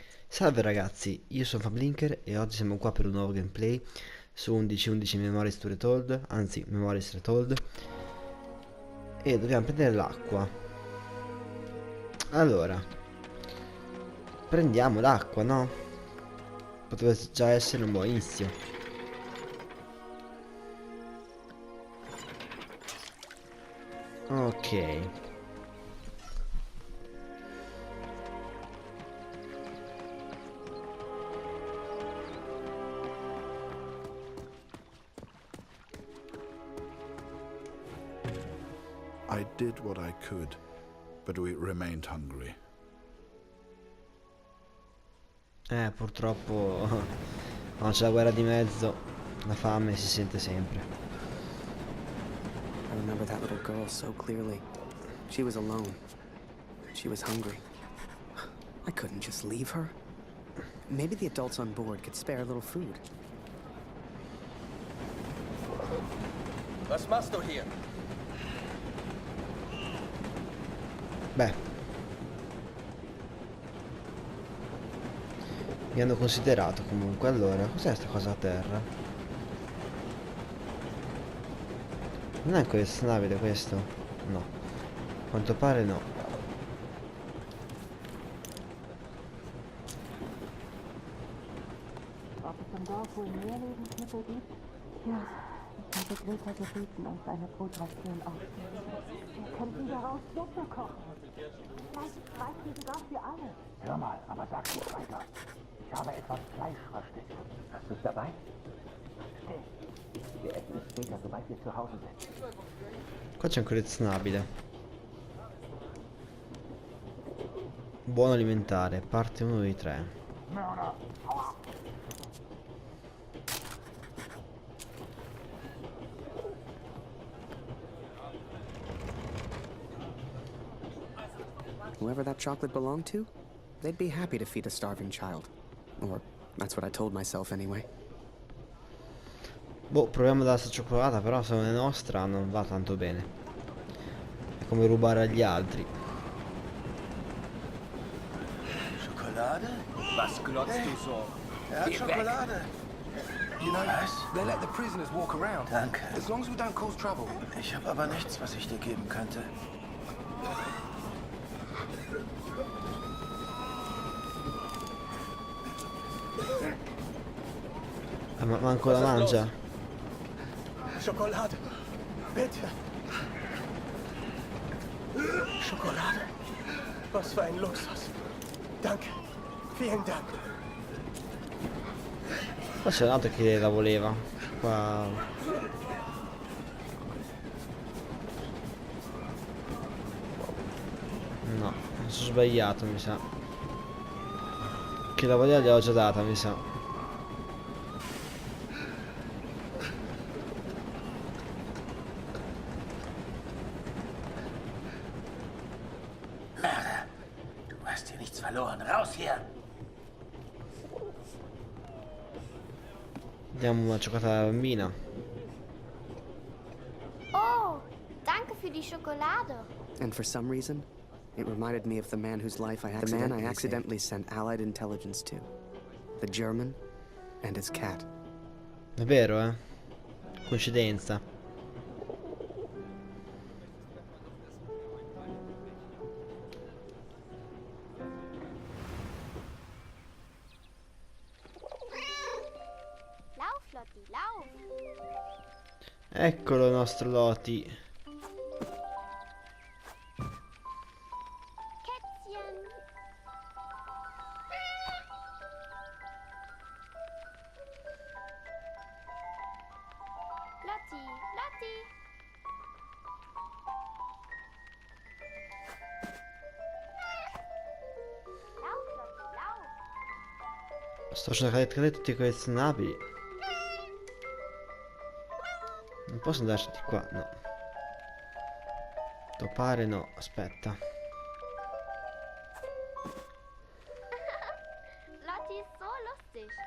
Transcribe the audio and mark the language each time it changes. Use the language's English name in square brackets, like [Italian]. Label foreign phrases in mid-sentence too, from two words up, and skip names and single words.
[Italian] Salve ragazzi, io sono Fablinker e oggi siamo qua per un nuovo gameplay su 11-11 Memories Retold, anzi Memories Retold, e dobbiamo prendere l'acqua. Allora, prendiamo l'acqua, no? Potrebbe già essere un buon inizio. Ok. [English] I did what I could, but we remained hungry. [Italian] Purtroppo quando c'è la guerra di mezzo, la fame si sente sempre. [English] I remember that little girl so clearly. She was alone. She was hungry. I couldn't just leave her. Maybe the adults on board could spare a little food. [German] Was machst du hier? [Italian] Beh, mi hanno considerato comunque. Allora, cos'è sta cosa a terra? Non è questa navide questo? No. A quanto pare no. [German] Ob es im Dorf wohl mehr Lebensmittel gibt? Ja, ich hatte Greta gebeten, uns eine Brotration aufzunehmen. Wir könnten daraus Suppe kochen. Vielleicht reicht die sogar für alle. Hör mal, aber sag's nicht weiter. Ich habe etwas Fleisch versteckt. Hast du es dabei? Still. Wir essen es später, sobald wir zu Hause sind. [Italian] Qua c'è un collezionabile. Buono alimentare, parte 1 di 3. [German] Mörder, hau ab! [English] Whoever that chocolate belonged to, they'd be happy to feed a starving child. Or that's what I told myself anyway. [Italian] Boh, proviamo dalla cioccolata, però se non è nostra non va tanto bene. È come rubare agli altri. [German] Schokolade? Was glotzt du so? Hat Schokolade. [English] You know, [German] Was? [English] they let the prisoners walk around. [German] Danke. [English] As long as we don't cause trouble. [German] Ich habe aber nichts, was ich dir geben könnte. [Italian] Ma manco la mangia. [German] Schokolade. Bitte. Schokolade. Was für ein Luxus. Danke. Vielen Dank. [Italian] Ma c'è un altro che la voleva. Qua. No, mi sono sbagliato, mi sa. Che la voleva gliel'ho già data, mi sa. [German] Mörder, du hast hier nichts verloren. Raus hier! [Italian] Diamo una cioccolata alla bambina. [German] Oh, danke für die Schokolade. [English] And for some reason, it reminded me of the man whose life I accidentally sent Allied intelligence to. The German and his cat. [Italian] È vero, eh? Coincidenza. [German] Lauf, Lotti, lauf. [Italian] Eccolo il nostro Loti. [German] Kätzchen. Lotti, Lotti. Lauf, Lotti, lauf. [Italian] Sto facendo cadere tutti i collezionabili. Non posso andarci di qua, no. Topare no, aspetta. [German] Lotti ist so lustig.